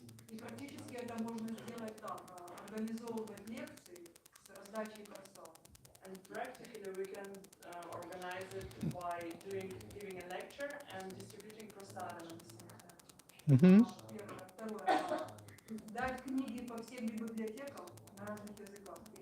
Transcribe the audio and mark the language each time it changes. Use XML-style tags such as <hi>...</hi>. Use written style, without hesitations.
<ru>И практически это можно сделать так, организовывать лекции с раздачей персон.</ru> <en>And practically we can organize it by giving a lecture and distributing prasadam at the same time.</en> <ru>Первое. Второе. Дать книги по всем библиотекам на разных языках.</ru>